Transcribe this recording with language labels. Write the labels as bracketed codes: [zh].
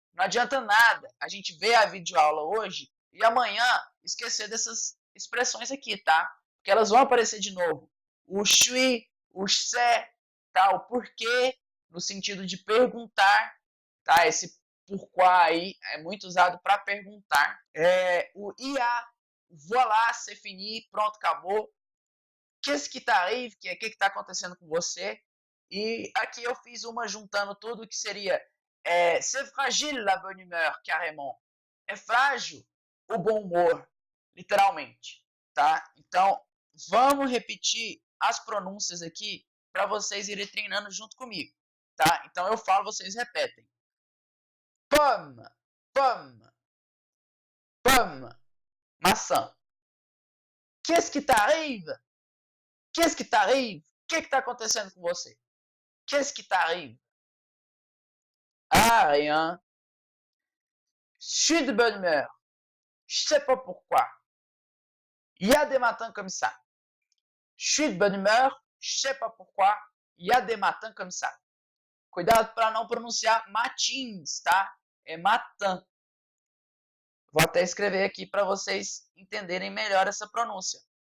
[pt] Não adianta nada a gente ver a videoaula hoje e amanhã esquecer dessas expressões aqui, tá? Porque elas vão aparecer de novo. O suis, o c'est, tá? O porquê, no sentido de perguntar, tá? Esse pourquoi aí é muito usado para perguntar. O IA, [fr] voilà, c'est fini, [pt] pronto, acabou. [fr] Qu'est-ce qui t'arrive, [pt] que é o que está acontecendo com você? E aqui eu fiz uma juntando tudo que seria [fr] c'est fragile la bonne humeur, carrément. [pt] É frágil o bom humor, literalmente, tá? Então, vamos repetir as pronúncias aqui para vocês irem treinando junto comigo, tá? Então eu falo, vocês repetem. [fr] Pomme, pomme, pomme, [pt] maçã. [fr] Qu'est-ce qui t'arrive? Qu'est-ce qui t'arrive? [pt] O que está acontecendo com você? [fr] Qu'est-ce qui t'arrive? Ah, rien. Je suis de bonne humeur. Je sais pas pourquoi. Il y a des matins comme ça. Je suis de bonne humeur. Je sais pas pourquoi. Il y a des matins comme ça. [pt] Cuidado para não pronunciar matins, tá? É matin. Vou até escrever aqui para vocês entenderem melhor essa pronúncia.